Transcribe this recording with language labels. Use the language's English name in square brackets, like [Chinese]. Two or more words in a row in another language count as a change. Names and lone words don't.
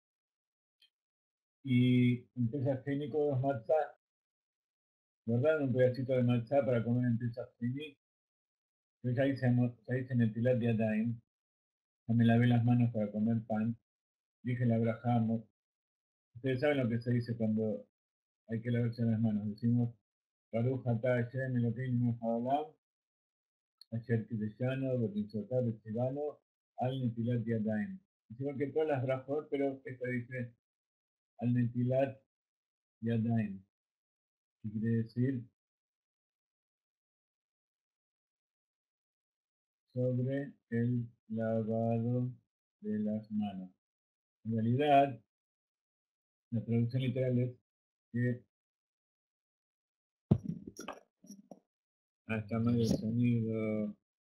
[Spanish] Y en Pesach Heini comemos matzá, ¿verdad? Un pedacito de matzá para comer en Pesach Heini. Yo ya hice [Hebrew] נטילת ידיים. [Spanish] Ya me lavé las manos para comer pan. Dije la brajá. Ustedes saben lo que se dice cuando hay que lavarse las manos. Decimos, [Hebrew] ברוך אתה השם אלוקינו מלך העולם, אשר קדשנו במצוותיו וצוונו על נטילת ידיים. [Spanish] Decimos que todas las brajot, pero esta dice [Hebrew] על נטילת ידיים. [Spanish] ¿Qué quiere decir? Sobre el lavado de las manos. En realidad, la traducción literal es que hasta mal el sonido.